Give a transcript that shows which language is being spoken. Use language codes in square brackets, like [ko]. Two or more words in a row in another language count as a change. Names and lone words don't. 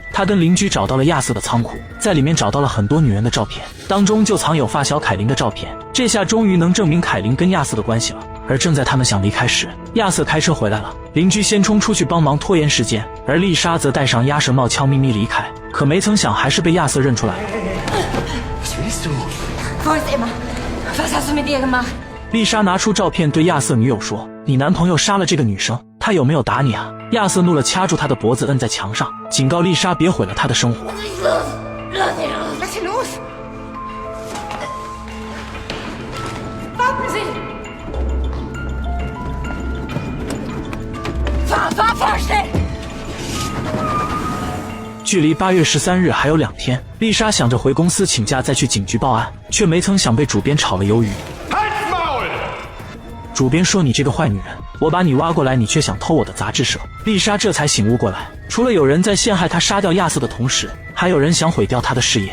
[zh] 她跟邻居找到了亚瑟的仓库，在里面找到了很多女人的照片，当中就藏有发小凯琳的照片。这下终于能证明凯琳跟亚瑟的关系了。而正在他们想离开时，亚瑟开车回来了，邻居先冲出去帮忙拖延时间，而丽莎则戴上鸭舌帽悄咪咪离开。可没曾想还是被亚瑟认出来了。 [de] Was willst du? Wo ist Emma? Was hast du mit ihr gemacht? [zh] 丽莎拿出照片对亚瑟女友说：“你男朋友杀了这个女生，他有没有打你啊？” 亚瑟怒了，掐住她的脖子摁在墙上，警告丽莎别毁了她的生活。 [de] Lass sie los! Warten Sie! Fahr schnell! [zh] 距离8月13日还有2天，丽莎想着回公司请假再去警局报案，却没曾想被主编炒了鱿鱼。主编说：“你这个坏女人，我把你挖过来，你却想偷我的杂志社。” 丽莎这才醒悟过来，除了有人在陷害她杀掉亚瑟的同时，还有人想毁掉她的事业。